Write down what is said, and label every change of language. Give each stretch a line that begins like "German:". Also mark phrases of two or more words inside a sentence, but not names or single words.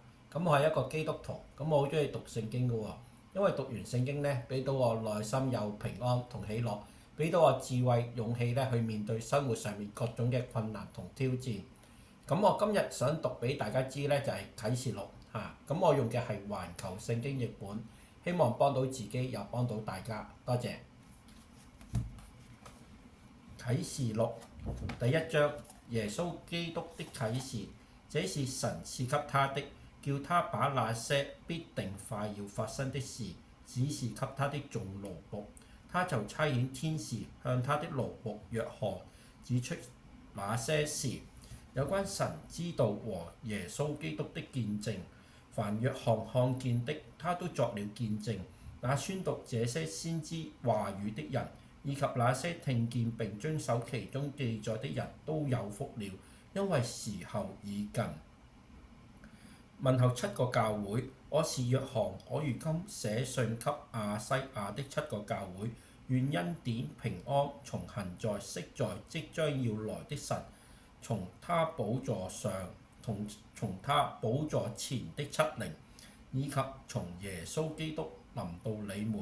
Cantonese: 咁我係一個基督徒，咁我好中意讀聖經嘅喎，因為讀完聖經咧，俾到我內心有平安同喜樂，俾到我智慧勇氣咧去面對生活上面各種嘅困難同挑戰。咁我今日想讀俾大家知咧，就係啟示錄嚇。咁我用嘅係環球聖經譯本，希望幫到自己又幫到大家。多謝。啟示錄第一章，耶穌基督的啟示，這是神賜給他的，叫他把那些必定快要發生的事指示給他的眾奴僕。他就差遣天使向他的奴僕約翰指出那些事。有關神之道和耶穌基督的見證，凡約翰看見的，他都作了見證。那宣讀這些先知話語的人，以及那些聽見並遵守其中記載的人都有福了，因為時候已近。問候七個教會，我是約翰，我如今寫信給亞西亞的七個教會，願恩典平安從恆在昔在即將要來的神，從他寶座上，從他寶座前的七靈，以及從耶穌基督臨到你們。